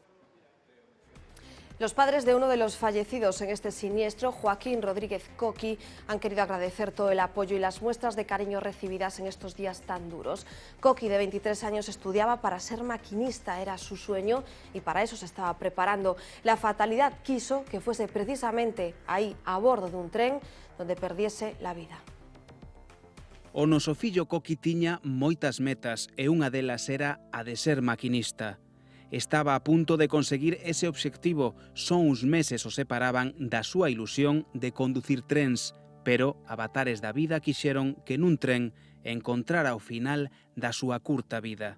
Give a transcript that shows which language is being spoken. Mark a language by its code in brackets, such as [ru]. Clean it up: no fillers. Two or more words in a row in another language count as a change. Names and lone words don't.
[es] Los padres de uno de los fallecidos en este siniestro, Joaquín Rodríguez Coqui, han querido agradecer todo el apoyo y las muestras de cariño recibidas en estos días tan duros. Coqui, de 23 años, estudiaba para ser maquinista, era su sueño y para eso se estaba preparando. La fatalidad quiso que fuese precisamente ahí, a bordo de un tren, donde perdiese la vida. [gl] O noso fillo Coqui tiña moitas metas e unha delas era a de ser maquinista. Estaba a punto de conseguir ese obxectivo, só uns meses o separaban da súa ilusión de conducir trens, pero avatares da vida quixeron que nun tren encontrara o final da súa curta vida.